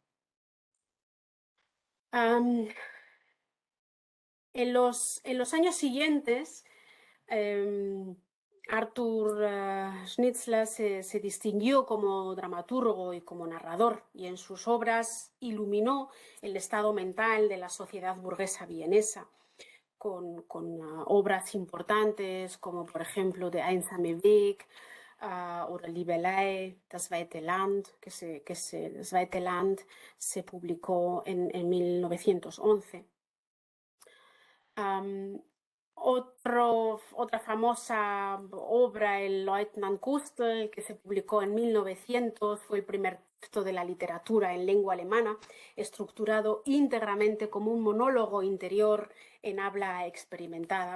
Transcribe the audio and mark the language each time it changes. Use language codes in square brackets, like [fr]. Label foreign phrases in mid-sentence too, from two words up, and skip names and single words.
[es] En los años siguientes, Arthur Schnitzler se distinguió como dramaturgo y como narrador, y en sus obras iluminó el estado mental de la sociedad burguesa vienesa, con obras importantes como, por ejemplo, Der einsame Weg oder Liebelei, Das Weite Land, Das Weite Land se publicó en 1911. Otra famosa obra, el Leutnant Gustl, que se publicó en 1900, fue el primer texto de la literatura en lengua alemana, estructurado íntegramente como un monólogo interior en habla experimentada.